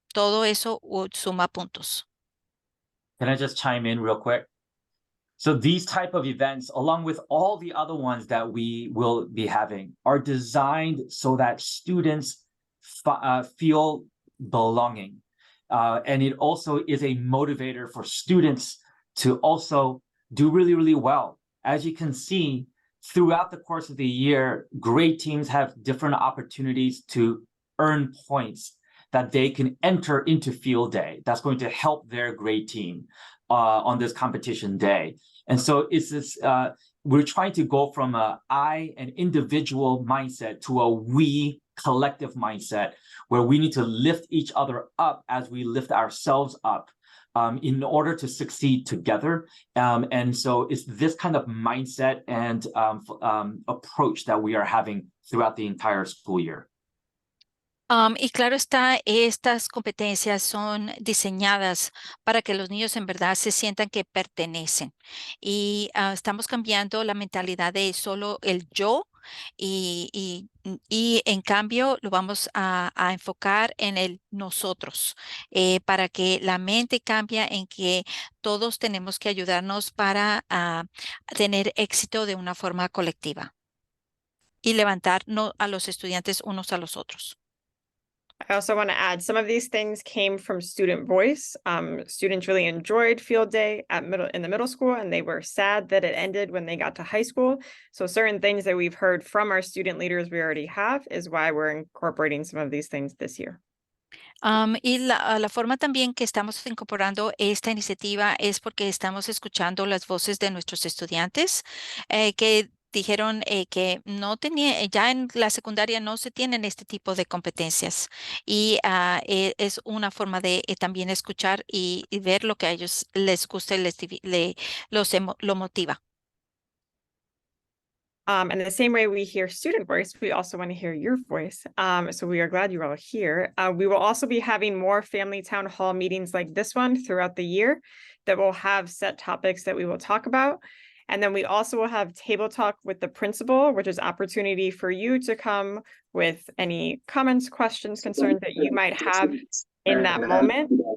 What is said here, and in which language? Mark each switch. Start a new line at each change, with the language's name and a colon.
Spanish: Todo eso suma puntos.
English: Can I just chime in real quick? So these type of events, along with all the other ones that we will be having, are designed so that students feel belonging. And it also is a motivator for students to also do really, really well. As you can see, throughout the course of the year, grade teams have different opportunities to earn points that they can enter into field day. That's going to help their grade team on this competition day. And so it's this, we're trying to go from an individual mindset to a we collective mindset where we need to lift each other up as we lift ourselves up in order to succeed together. And so it's this kind of mindset and approach that we are having throughout the entire school year.
Spanish: Y claro está, estas competencias son diseñadas para que los niños en verdad se sientan que pertenecen. Y estamos cambiando la mentalidad de solo el yo y en cambio lo vamos a enfocar en el nosotros, para que la mente cambie en que todos tenemos que ayudarnos para tener éxito de una forma colectiva y levantar a los estudiantes unos a los otros.
English: I also want to add some of these things came from student voice. Students really enjoyed field day in the middle school, and they were sad that it ended when they got to high school. So certain things that we've heard from our student leaders we already have is why we're incorporating some of these things this year.
Spanish: Y la forma también que estamos incorporando esta iniciativa es porque estamos escuchando las voces de nuestros estudiantes que dijeron que no tenía, ya en la secundaria no se tienen este tipo de competencias y es una forma de también escuchar y ver lo que a ellos les gusta y lo motiva.
English: And the same way we hear student voice, we also want to hear your voice. So we are glad you're all here. We will also be having more family town hall meetings like this one throughout the year that will have set topics that we will talk about. And then we also will have table talk with the principal, which is opportunity for you to come with any comments, questions, concerns that you might have in that moment.